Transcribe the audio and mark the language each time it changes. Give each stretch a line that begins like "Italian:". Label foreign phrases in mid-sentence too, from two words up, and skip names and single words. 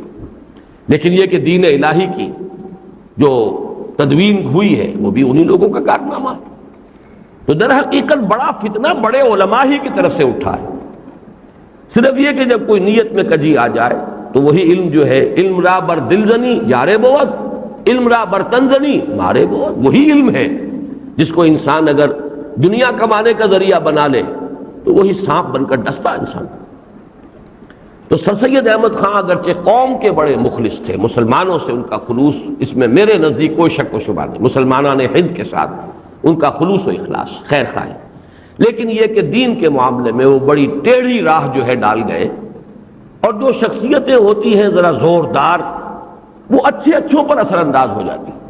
Urdu: لیکن یہ کہ دین الہی کی جو تدوین ہوئی ہے وہ بھی انہی لوگوں کا کارنامہ ہے۔ تو در حقیقت بڑا فتنہ بڑے علماء ہی کی طرف سے اٹھا ہے، صرف یہ کہ جب کوئی نیت میں کجی آ جائے تو وہی علم جو ہے،
Persian: علم را بر دل زنی یارے بود، علم را بر تن زنی مارے بود،
Urdu: وہی علم ہے جس کو انسان اگر دنیا کمانے کا ذریعہ بنا لے تو وہی سانپ بن کر ڈستا انسان۔ تو سر سید احمد خان اگرچہ قوم کے بڑے مخلص تھے، مسلمانوں سے ان کا خلوص، اس میں میرے نزدیک کوئی شک و شبہ نہیں، مسلمانان ہند کے ساتھ ان کا خلوص و اخلاص خیر خواہ، لیکن یہ کہ دین کے معاملے میں وہ بڑی ٹیڑھی راہ جو ہے ڈال گئے، اور جو شخصیتیں ہوتی ہیں ذرا زوردار، وہ اچھے اچھوں پر اثر انداز ہو جاتی ہیں۔